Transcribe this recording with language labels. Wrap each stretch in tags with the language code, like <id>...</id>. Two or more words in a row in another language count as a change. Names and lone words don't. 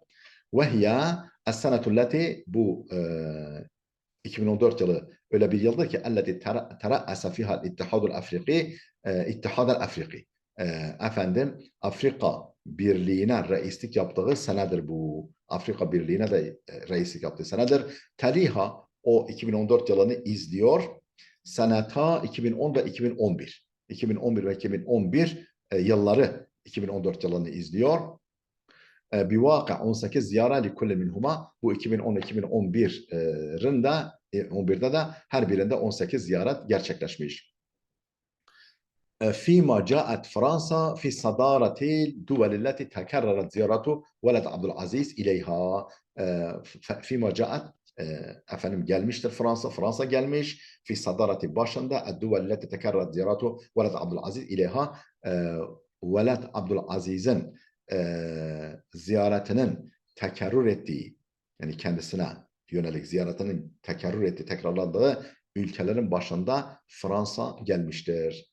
<ar>وهي السنة التي</ar> <tr>bu 2014 yılı öyle bir yıldır ki</tr> <ar>التي ترأس فيها الاتحاد الأفريقي الاتحاد الأفريقي</ar> <tr>efendim Afrika Birliği'ne reislik yaptığı senedir bu. Afrika Birliği'ne de reislik yaptığı senedir. Taliha o 2014 yılını izliyor. Seneta 2010 ve 2011. 2011 ve 2011 yılları 2014 yılını izliyor.</tr> <ar>بواقع 18 زيارة لكل منهما</ar> <tr>bu 2010-2011'inde 11'de de her birinde 18 ziyaret gerçekleşmiş.</tr> <ar>فيما جاءت فرنسا في صدارة الدول التي تكررت زيارة ولد عبد العزيز إليها فيما جاءت</ar> <tr>efendim gelmiştir Fransa gelmiş</tr> <ar>في صدارة</ar> <tr>başında</tr> <ar>الدول التي تكررت زيارة ولد عبد العزيز إليها</ar> <tr>veled Abdülaziz'in ziyaretinin tekerrür ettiği yani kendisine yönelik ziyaretinin tekerrür ettiği tekrarlandığı ülkelerin başında Fransa gelmiştir.</tr>